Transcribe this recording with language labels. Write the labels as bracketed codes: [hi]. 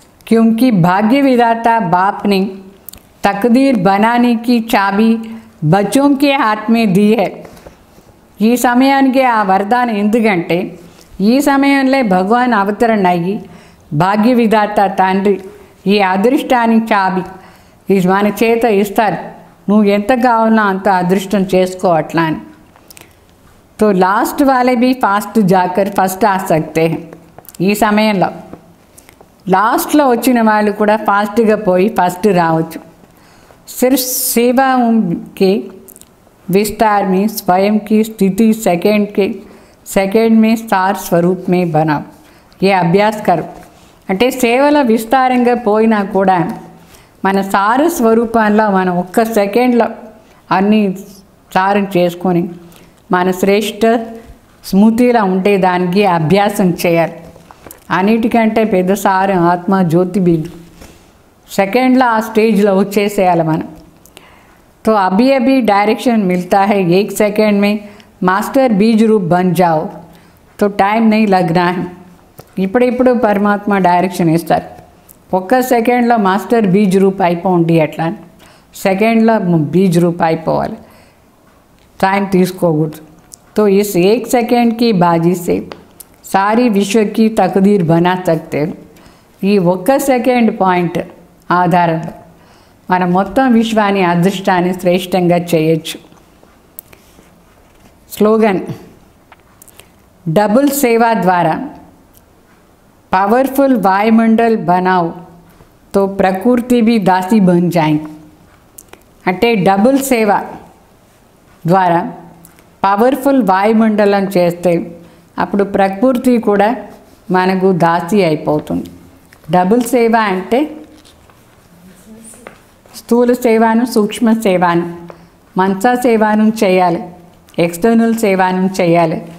[hi] क्योंकि भाग्य विधाता बाप ने तकदीर बनाने की चाबी बच्चों के हाथ में दी है. [te] ఈ సమయానికి ఆ వరదానం ఎందుకంటే ఈ సమయంలో భగవాన్ అవతరణ అయ్యి భాగ్య విధాత తండ్రి ఈ అదృష్టానికి చాబి ఇది మన చేత ఇస్తారు, నువ్వు ఎంత కావాలో అంత అదృష్టం చేసుకో అట్లా అని. [hi] तो लास्ट वाले भी फास्ट जाकर ఫస్ట్ आ सकते हैं. [te] ఈ సమయంలో లాస్ట్లో వచ్చిన వాళ్ళు కూడా ఫాస్ట్గా పోయి ఫస్ట్ రావచ్చు. [hi] सिर्फ सेवा के विस्तार में स्वयं की स्थिति सेकंड में सार स्वरूप में बनाओ. ये अभ्यास करो. [te] అంటే సేవల విస్తారంగా పోయినా కూడా మన సార స్వరూపంలో మనం ఒక్క సెకండ్లో అన్నీ సారం చేసుకొని మన శ్రేష్ఠ స్మృతిలో ఉంటే దానికి అభ్యాసం చేయాలి. అన్నిటికంటే పెద్ద సారం ఆత్మ జ్యోతి బిందు. సెకండ్లో ఆ స్టేజ్లో వచ్చేసేయాలి మనం. [hi] तो अभी अभी डायरेक्शन मिलता है, 1 सेकंड में मास्टर बीज रूप बन जाओ, तो टाइम नहीं लगना है. [te] ఇప్పుడిప్పుడు పరమాత్మ డైరెక్షన్ ఇస్తారు. ఒక్క సెకండ్లో మాస్టర్ బీజ్ రూప్ అయిపోండి అట్లా, సెకండ్లో బీజ్ రూప్ అయిపోవాలి, टाइम తీసుకోకూడదు. [hi] तो इस 1 सेकंड की बाजी से सारी विश्व की तकदीर बना सकते हो. [te] ఈ ఒక్క సెకండ్ పాయింట్ ఆధారంలో మనం మొత్తం విశ్వాన్ని అదృష్టాన్ని శ్రేష్టంగా చేయొచ్చు. [hi] స్లోగన్ డబుల్ సేవా ద్వారా पावरफुल वायुमंडल बनाओ तो प्रकृति भी दासी बन जाएंगे. [te] అంటే డబుల్ సేవ ద్వారా పవర్ఫుల్ వాయుమండలం చేస్తే అప్పుడు ప్రకృతి కూడా మనకు దాసి అయిపోతుంది. డబుల్ సేవ అంటే స్థూల సేవను సూక్ష్మ సేవను మనస సేవను చేయాలి, ఎక్స్టర్నల్ సేవను చేయాలి.